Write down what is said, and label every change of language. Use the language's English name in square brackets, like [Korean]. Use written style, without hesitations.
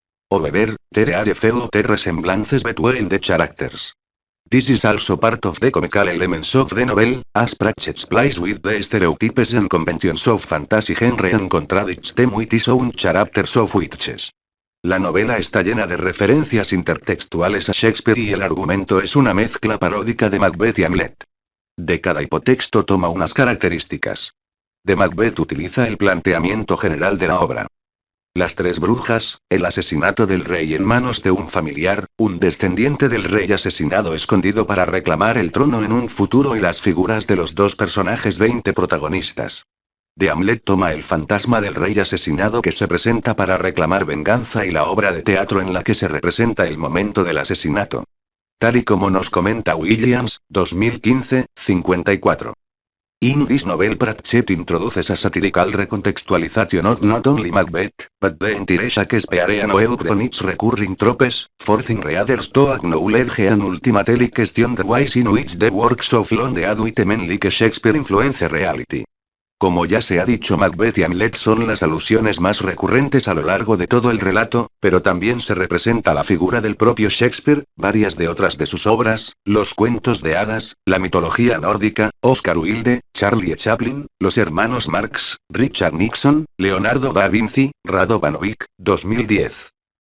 [English] However, there are few resemblances between the characters. This is also part of the comical elements of the novel, as Pratchett plays with the stereotypes and conventions of fantasy genre and contradicts them with his own characters of witches. [Spanish] La novela está llena de referencias intertextuales a Shakespeare y el argumento es una mezcla paródica de Macbeth y Hamlet. De cada hipotexto toma unas características. De Macbeth utiliza el planteamiento general de la obra. Las 3 brujas, el asesinato del rey en manos de un familiar, un descendiente del rey asesinado escondido para reclamar el trono en un futuro y las figuras de los 2 personajes 20 protagonistas. De Hamlet toma el fantasma del rey asesinado que se presenta para reclamar venganza y la obra de teatro en la que se representa el momento del asesinato. Tal y como nos comenta Williams, 2015, 54. [English] In this novel Pratchett introduces a satirical recontextualization of not only Macbeth, but the entire Shakespearean novel from its recurring tropes, forcing readers to acknowledge and ultimately question the ways in which the works of London with men like Shakespeare influence reality. [Spanish] Como ya se ha dicho, Macbeth y Hamlet son las alusiones más recurrentes a lo largo de todo el relato, pero también se representa la figura del propio Shakespeare, varias de otras de sus obras, los cuentos de hadas, la mitología nórdica, Oscar Wilde, Charlie Chaplin, los hermanos Marx, Richard Nixon, Leonardo da Vinci, Radovanovic, 2010.